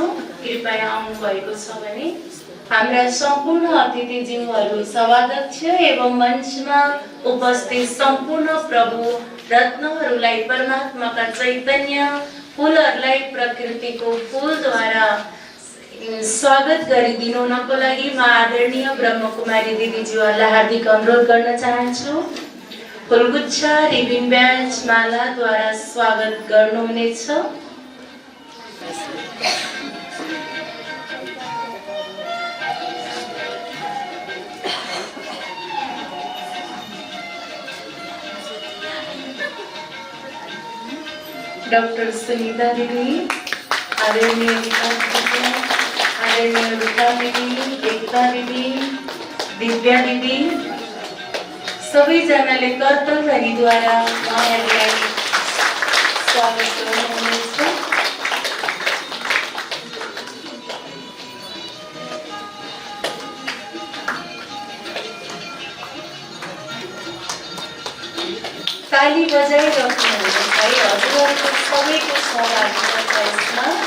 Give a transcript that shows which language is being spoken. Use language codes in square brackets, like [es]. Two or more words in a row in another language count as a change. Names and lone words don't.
[ne] कृपया आउनु भएको छ भने हाम्रा सम्पूर्ण अतिथिज्यूहरू, सभाध्यक्ष एवं मञ्चमा उपस्थित सम्पूर्ण प्रभु रत्नहरूलाई परमात्माका चैतन्य फूलहरूलाई प्रकृतिको फूलद्वारा स्वागत गरिदिनु हुनको लागि म आदरणीय ब्रह्मकुमारी दिदीज्यूहरूलाई हार्दिक अनुरोध गर्न चाहन्छु। फुलगुच्छा, रिबिन ब्याज, मालाद्वारा स्वागत गर्नुहुनेछ। डॉक्टर सुनीता दीदी, आदरणीय रूपा दीदी, एकता दीदी, दिव्या दीदी, सबैजनाले कर्तव्यद्वारा उहाँहरूलाई स्वागत गर्नुहुनेछ। ताली बजाइराख्नुहुन्छ है, हजुरहरूको सबैको सहभागिता छ यसमा।